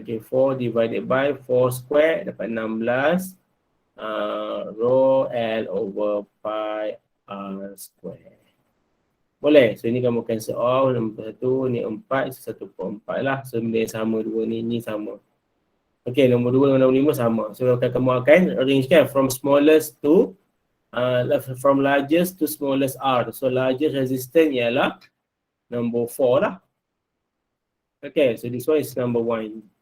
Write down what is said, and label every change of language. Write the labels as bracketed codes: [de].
[en] Okay, 4 divided by 4 square dapat 16 rho L over pi R square. [ms] Boleh? So ini kamu cancel off. Nombor 1 ni 4, so 1/4 lah. So benda yang sama dua ni sama. Okay, nombor 2 dengan nombor 5 sama. So kamu akan arrange kan [en] from smallest to from largest to smallest R. So largest resistance ialah number 4 lah. Okay, so this one is number 1.